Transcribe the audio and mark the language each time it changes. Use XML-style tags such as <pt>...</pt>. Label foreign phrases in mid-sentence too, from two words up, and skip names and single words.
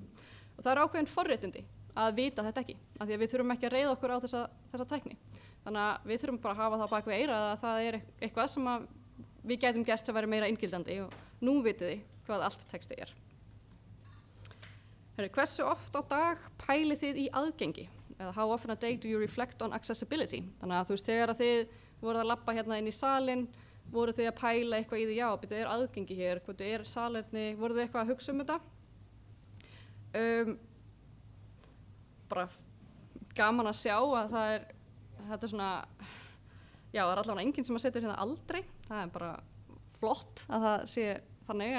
<is>Og það ákveðin forréttindi að vita þetta ekki, af því að við þurfum ekki að reiða okkur á þessa tækni. Þannig að við þurfum bara að hafa það bak við eyrað að það eitthvað sem að við gætum gert sem væri meira inngildandi og nú vitið þið hvað allt texti Hversu oft á dag pælið þið í aðgengi?</is> <en>Eða how often a day do you reflect on accessibility?</en> <is>Þannig að þú veist, þegar að þið voruð að labba hérna inn í salinn, voruð þið að pæla eitthvað í því, já, betur aðgengi hér, hvað salerni, voruð þið eitthvað að hugsa þetta? Bara gaman að sjá að þetta svona, já, það allavega enginn sem að setja hérna aldrei, það bara flott að það sé þannig,</is>